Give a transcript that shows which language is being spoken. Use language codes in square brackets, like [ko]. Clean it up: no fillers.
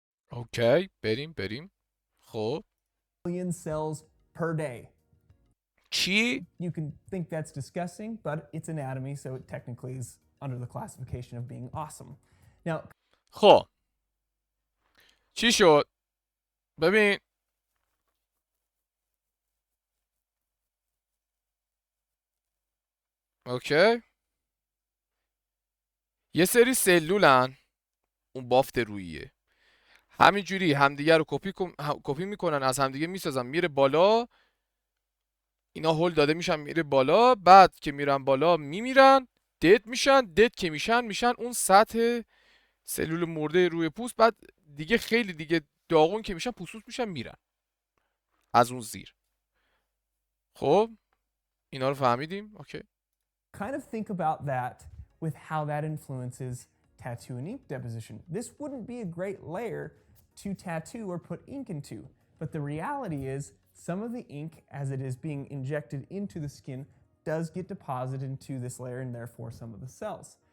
[fa] اوکی بریم خب [en] million cells per day. [fa] چی؟ [en] You can think that's disgusting, but it's anatomy, so it technically is under the classification of being awesome. Now, [fa] خب چی شد؟ ببین اوکی یه سری سلولن اون بافت رویه همینجوری همدیگه رو کپی میکنن از همدیگه میسازن میره بالا اینا هول داده میشن میره بالا بعد که میرن بالا میمیرن دد میشن دد که میشن اون سطح سلول مرده روی پوست بعد دیگه خیلی دیگه داغون که میشن پوست میشن میرن از اون زیر خب اینا رو فهمیدیم اوکی [en] kind of think about that with how that influences tattoo and ink deposition. This wouldn't be a great layer to tattoo or put ink into, but the reality is some of the ink, as it is being injected into the skin, does get deposited into this layer and therefore some of the cells.